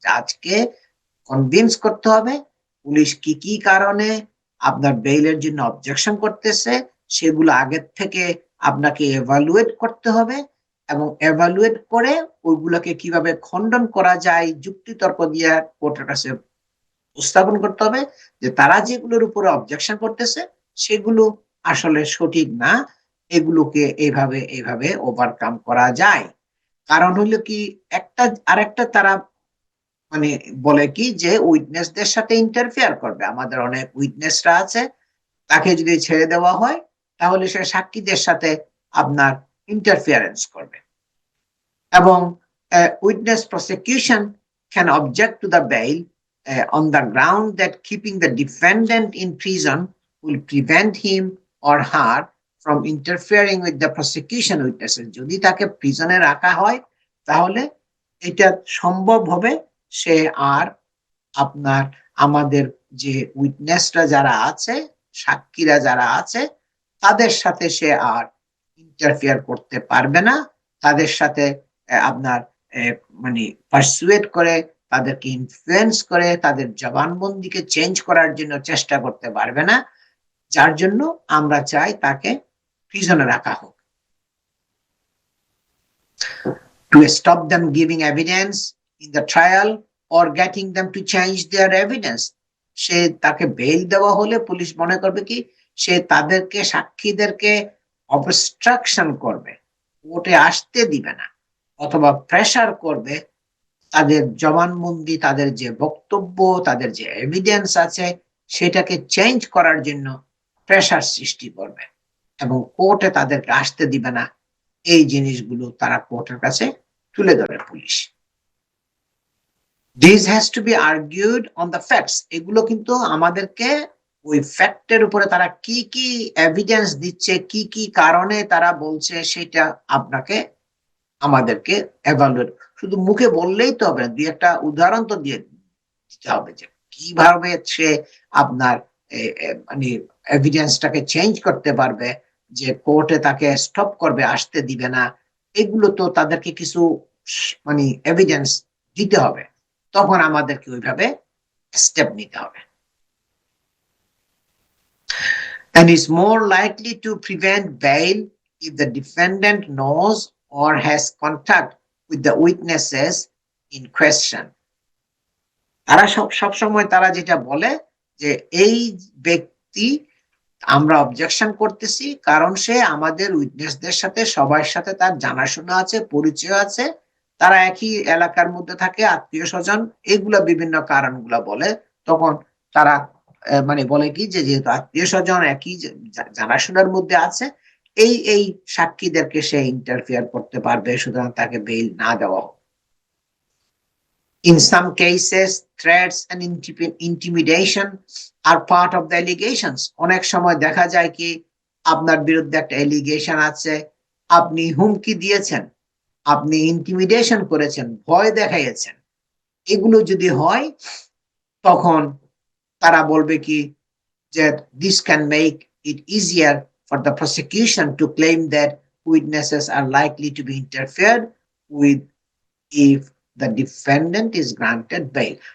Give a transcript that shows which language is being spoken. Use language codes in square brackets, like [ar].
[bn] আজকে কনভিন্স করতে হবে পুলিশ কি কি কারণে আপনার বেইলের জন্য অবজেকশন করতেছে, সেগুলো আগের থেকে আপনাকে এভালুয়েট করতে হবে এবং এভালুয়েট করে ওইগুলোকে কিভাবে খণ্ডন করা যায় যুক্তিতর্ক দিয়ে কোর্টের কাছে উপস্থাপন করতে হবে যে তারা যেগুলোর উপরে অবজেকশন করতেছে সেগুলো আসলে সঠিক না, এগুলোকে এইভাবে এইভাবে ওভারকাম করা যায়। কারণ হইলো কি, একটা আরেকটা তারা মানে বলে কি যে উইটনেসদের সাথে ইন্টারফেয়ার করবে। আমাদের অনেক উইটনেসরা আছে, তাকে যদি ছেড়ে দেওয়া হয় তাহলে সে সাক্ষীদের সাথে আপনার ইন্টারফিয়ারেন্স করবে। এবং [en] witness prosecution can object to the bail on the ground that keeping the defendant in prison will prevent him or her from interfering with the prosecution witnesses. [bn] যদি তাকে প্রিজনে রাখা হয় তাহলে এটা সম্ভব হবে সে আর আপনার আমাদের যে উইটনেসরা যারা আছে, সাক্ষীরা যারা আছে, তাদের সাথে সে আর ইন্টারফেয়ার করতে পারবে না। তাদের সাথে আপনার মানে পারসুয়েট করে, তাদেরকে ইনফ্লুয়েন্স করে, তাদের জবানবন্দিকে চেঞ্জ করার জন্য চেষ্টা করতে পারবে না। যার জন্য আমরা চাই তাকে প্রিজনে রাখা হোক। [en] To stop them giving evidence in the trial or getting them to change their evidence. [bn] সে তাকে বেল দেওয়া হলে পুলিশ মনে করবে কি সে তাদেরকে, সাক্ষীদেরকে অবস্ট্রাকশন করবে, কোর্টে আসতে দিবে না, অথবা প্রেসার করবে তাদের জবানবন্দি, তাদের যে বক্তব্য, তাদের যে এভিডেন্স আছে সেটাকে চেঞ্জ করার জন্য প্রেসার সৃষ্টি করবে এবং কোর্টে তাদেরকে আসতে দিবে না। এই জিনিসগুলো তারা কোর্টের কাছে তুলে ধরে police. [en] This has to be argued on the facts. [bn] এগুলো কিন্তু আমাদেরকে ওই ফ্যাক্টের উপরে তারা কি কি এভিডেন্স দিচ্ছে, কি কি কারণে তারা বলছে সেটা আপনাকে আমাদেরকে এভালুয়েট, শুধু মুখে বললেই তো হবে না, দুই একটা উদাহরণ তো দিয়ে দিতে হবে যে কিভাবে সে আপনার মানে এভিডেন্সটাকে চেঞ্জ করতে পারবে, যে কোর্টে তাকে স্টপ করবে, আসতে দিবে না। এগুলো তো তাদেরকে কিছু মানে এভিডেন্স দিতে হবে, তখন আমাদেরকে ওইভাবে স্টেপ নিতে হবে। [en] And is more likely to prevent bail if the defendant knows or has contact with the witnesses in question. [bn] তারা সব সময় তারা যেটা বলে যে এই ব্যক্তি, আমরা অবজেকশন করতেছি কারণ সে আমাদের উইটনেসদের সাথে, সবার সাথে তার জানাশোনা আছে, পরিচয় আছে, তারা একই এলাকার মধ্যে থাকে, আত্মীয় স্বজন, এগুলা বিভিন্ন কারণগুলা বলে। তখন তারা মানে বলে কি যে যেহেতু আত্মীয় স্বজন একই জানাশোনার মধ্যে আছে, এই সাক্ষীদেরকে সে ইন্টারফেয়ার করতে পারবে, সুতরাং তাকে বেইল না দেওয়া হোক। [en] In some cases, threats and intimidation are part of the allegations. [bn] অনেক সময় দেখা যায় কি আপনার বিরুদ্ধে একটা এলিগেশন আছে, আপনি হুমকি দিয়েছেন, আপনি ইন্টিমিডেশন করেছেন, ভয় দেখাইয়েছেন, এগুলো যদি হয় তখন তারা বলবে কি যে [en] this can make it easier for the prosecution to claim that witnesses are likely to be interfered with if the defendant is granted bail.